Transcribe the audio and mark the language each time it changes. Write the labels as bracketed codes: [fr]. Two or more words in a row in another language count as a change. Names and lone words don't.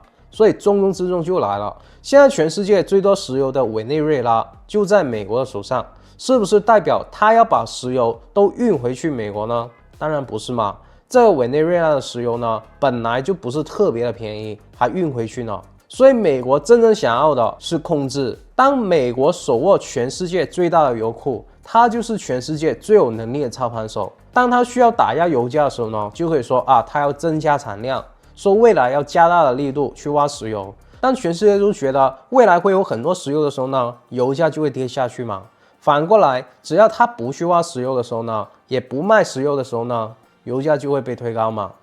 [zh] 所以重中之重就來了，現在全世界最多石油的委內瑞拉就在美國的手上，是不是代表他要把石油都運回去美國呢？当然不是嘛。這個委內瑞拉的石油呢，本來就不是特別的便宜，還運回去呢。所以美國真正想要的是控制。當美國手握全世界最大的油庫，它就是全世界最有能力的操盤手。當它需要打壓油價的時候呢，就可以說啊，它要增加產量，說未來要加大的力度去挖石油。當全世界都覺得未來會有很多石油的時候呢，油價就會跌下去嘛。反過來，只要它不去挖石油的時候呢，也不賣石油的時候呢，油價就會被推高嘛。